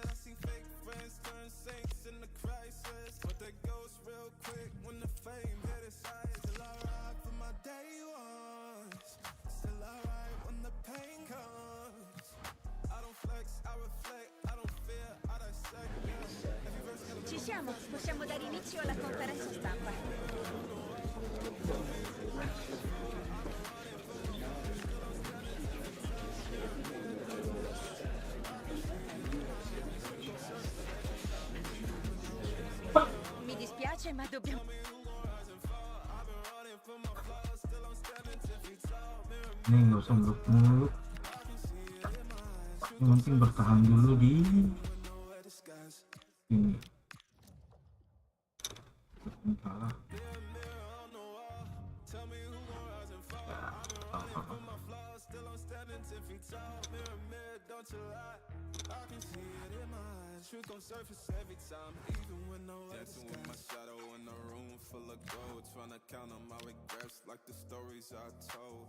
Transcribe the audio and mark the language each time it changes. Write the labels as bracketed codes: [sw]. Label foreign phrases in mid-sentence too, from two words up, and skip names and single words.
[en] I see fake friends turn saints in the crisis, but they ghost real quick when the fame hit its height. Still I ride for my day ones, still I ride when the pain comes. I don't flex, I reflect, I don't fear, I dissect. Every verse got a [it] Ci siamo, possiamo dare inizio alla conferenza stampa. Mi dispiace, ma dobbiamo... [id] Ini nggak usah muluk-muluk, yang penting bertahan dulu di ini. Salah. [en] Truth gon' surface every time, even when no dancing with my shadow in a room full of gold, trying to count on my regrets like the stories I told.